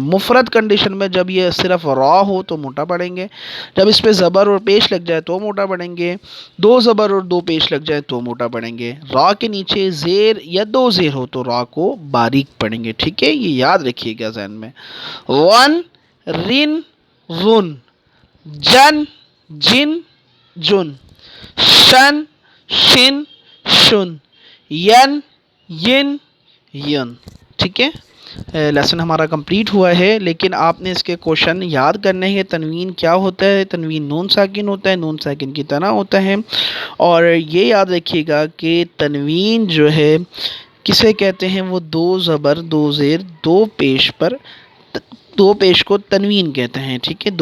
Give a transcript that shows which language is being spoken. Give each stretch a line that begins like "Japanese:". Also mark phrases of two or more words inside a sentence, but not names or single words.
Urdu: مفرد کنڈیشن میں جب یہ صرف را ہو تو موٹا پڑھیں گے، جب اس پہ زبر اور پیش لگ جائے تو موٹا پڑھیں گے، دو زبر اور دو پیش لگ جائے تو موٹا پڑھیں گے. را کے نیچے زیر یا دو زیر ہو تو را کو باریک پڑھیں گے، ٹھیک ہے. یہ یاد رکھیے گا ذہن میں. ون رن رن، جن جن جن، شن شن شن، ین ین ین، ٹھیک ہے. لیسن ہمارا کمپلیٹ ہوا ہے، لیکن آپ نے اس کے کوشچن یاد کرنے ہیں. تنوین کیا ہوتا ہے؟ تنوین نون ساکن ہوتا ہے، نون ساکن کی طرح ہوتا ہے. اور یہ یاد رکھیے گا کہ تنوین جو ہے کسے کہتے ہیں؟ وہ دو زبر دو زیر دو پیش پر، دو پیش کو تنوین کہتے ہیں، ٹھیک ہے.